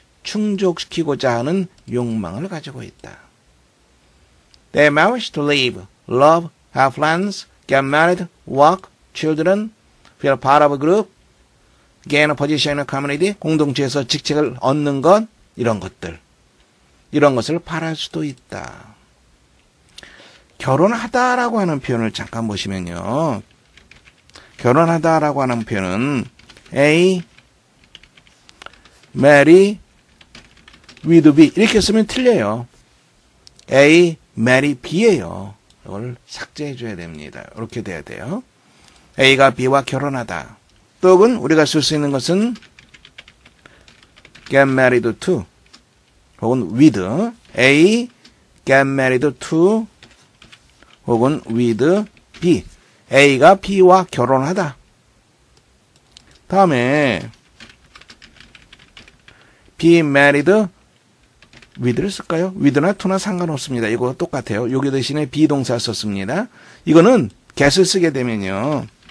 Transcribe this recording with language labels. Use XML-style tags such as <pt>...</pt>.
<ko>충족시키고자 하는 욕망을 가지고 있다.</ko> <en>They manage to live, love, have friends, get married, work, children, feel part of a group, gain a position in a community,</en> <ko>공동체에서 직책을 얻는 것, 이런 것들. 이런 것을 바랄 수도 있다. 결혼하다라고 하는 표현을 잠깐 보시면요. 결혼하다라고 하는 표현은</ko> <en>A, marry, with B</en> <ko>이렇게 쓰면 틀려요. A, marry B예요. 이걸 삭제해 줘야 됩니다. 이렇게 돼야 돼요. A가 B와 결혼하다. 또는 우리가 쓸 수 있는 것은</ko> <en>get married to 혹은 with A, get married to 혹은 with B.</en> <ko>A가 B와 결혼하다. 다음에 be married with를 쓸까요? with나 to나 상관없습니다. 이거 똑같아요. 여기 대신에 비동사 썼습니다. 이거는 get을 쓰게 되면요.</ko>